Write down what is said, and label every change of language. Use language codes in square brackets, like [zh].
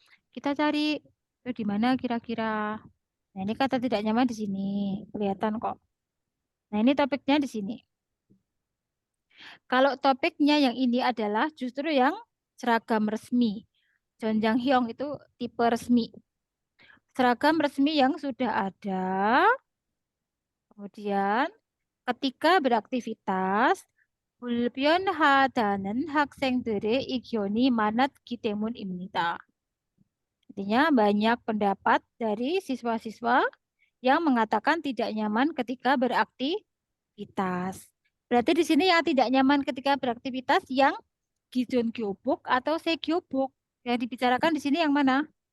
[id] Kita cari itu di mana kira-kira. Nah, ini kata tidak nyaman di sini. Kelihatan kok. Nah, ini topiknya di sini. Kalau topiknya yang ini adalah justru yang seragam resmi. Jonjang Hyong itu tipe resmi. Seragam resmi yang sudah ada. Kemudian ketika beraktivitas [ko] 불변하다는 학생들의 의견이 많았기 때문입니다. [id] Artinya banyak pendapat dari siswa-siswa yang mengatakan tidak nyaman ketika beraktivitas. Berarti di sini yang tidak nyaman ketika beraktivitas yang Gijun Gyobok atau Se Gyobok. Yang dibicarakan di sini yang mana?